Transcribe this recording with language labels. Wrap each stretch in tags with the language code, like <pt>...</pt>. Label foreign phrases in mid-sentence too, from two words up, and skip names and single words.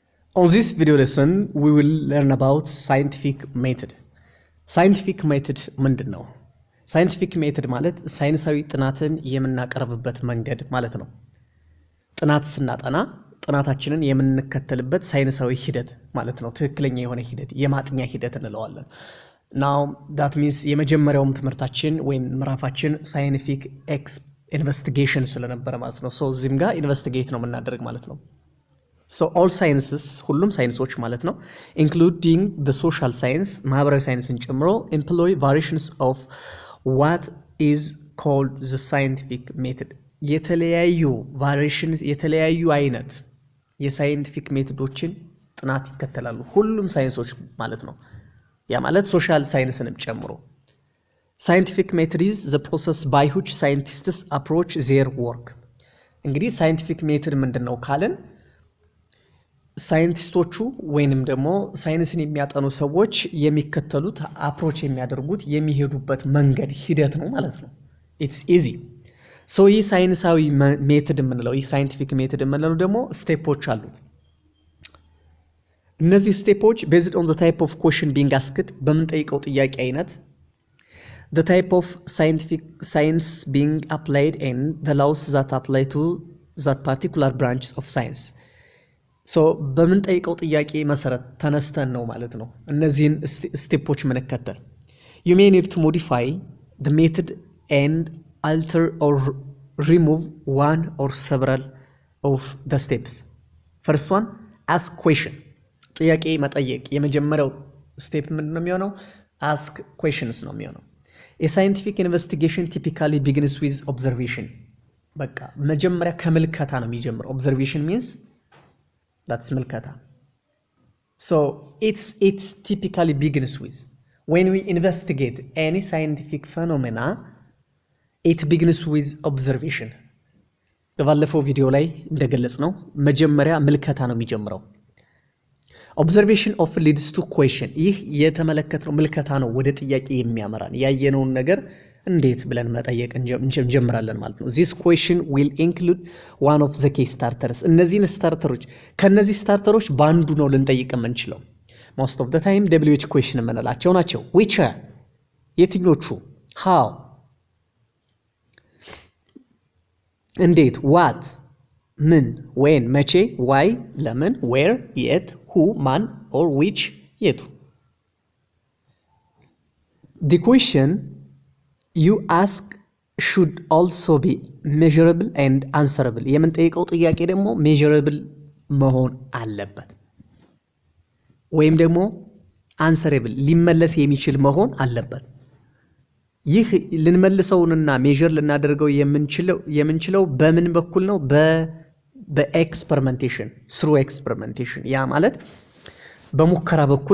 <en>On this video lesson, we will learn about scientific method. Scientific method</en> <am>ምንድን ነው?</am> <en>Scientific method</en> <am>ማለት ሳይንሳዊ ጥናትን የምናቀርብበት መንገድ ማለት ነው። ጥናት ስናጠና ጥናታችንን የምንከተልበት ሳይንሳዊ ሂደት ማለት ነው። ትክክለኛ የሆነ ሂደት የማጥኛ ሂደት እንለዋለን። Now</am> <en>that means</en> <am>የመጀመሪያውም ትምህርታችን ወይም ምዕራፋችን</am> <en>scientific investigation</en> <am>ስለነበረ ማለት ነው። so እዚህም ጋር ኢንቨስቲጌት ነው የምናደርግ ማለት</am> <en>ነው። So all sciences</en> <am>ሁሉም ሳይንሶች ማለት ነው</am> <en>including the social science</en> <am>ማህበራዊ ሳይንስን</am> <en>ጨምሮ employ variations of what is called the scientific method የተለያዩ variations</en> <am>የተለያዩ አይነት የሳይንቲፊክ ሜቶዶችን ጥናት ይከተላሉ ሁሉም ሳይንሶች ማለት ነው ያ ማለት ሶሻል ሳይንስንም ጨምሮ</am> <en>scientific method is the process by which scientists approach their work እንግዲህ scientific method</en> <am>ምንድነው ካለን ሳይንቲስቶቹ ወይንም ደግሞ ሳይንስን የሚያጠኑ ሰዎች የሚከተሉት አፕሮች የሚያደርጉት የሚሄዱበት መንገድ ሂደት ነው ማለት ነው</am> <en>it's easy so</en> <am>ይህ ሳይንሳዊ ሜተድ የምንለው ይህ</am> <en>scientific method</en> <am>የምንለው ደግሞ ስቴፖች አሉት እነዚህ ስቴፖች</am> <en>based on the type of question being asked</en> <am>በምንጠይቀው ጥያቄ አይነት</am> <en>the type of science being applied and the laws that apply to that particular branch of science so</en> <am>በምንጠይቀው ጥያቄ መሰረት ተነስተን ነው ማለት ነው እነዚህን ስቴፖች መነከተል</am> <en>you may need to modify the method and alter or remove one or several of the steps first one ask question</en> <am>ጥያቄ መጠየቅ የመጀመሪያው ስቴፕ ምንድነው የሚሆነው</am> <en>ask questions</en> <am>ነው የሚሆነው</am> <en>a scientific investigation typically begins with observation</en> <am>በቃ መጀመሪያ ከምልከታ ነው የሚጀምረው</am> <en>observation means that's ምልከታ so it's typically begins with when we investigate any scientific phenomena it begins with observation</en> <am>በባለፈው ቪዲዮ ላይ እንደገለጽነው መጀመሪያ ምልከታ ነው የሚጀምረው</am> <en>observation often leads to question</en> <am>ይህ የተመለከተው ምልከታ ነው ወደ ጥያቄ የሚያመራን ያየነውን ነገር እንዴት ብለን መጠየቅ እንጀምራለን ማለት ነው</am> <en>this question will include one of the key starters</en> <am>እነዚህን ስታርተሮች ከነዚህ ስታርተሮች ባንዱ ነው ልንጠይቅ የምንችለው</am> <en>most of the time WH question</en> <am>የምንላቸው ናቸው which የትኞቹ how</am> <en>እንዴት what ምን when መቼ why ለምን where የት who ማን or which የቱ the question you ask should also be measurable and answerable</en> <am>የምንጠይቀው ጥያቄ ደግሞ</am> <en>measurable</en> <am>መሆን አለበት ወይም ደግሞ answerable ሊመለስ የሚችል መሆን አለበት ይህ ልንመልሰውንና ሜዠር ልናደርገው የምንችለው በምን በኩል ነው በኤክስፐሪመንቴሽን</am> <en>through experimentation</en> <am>ያ ማለት በሙከራ በኩል</am>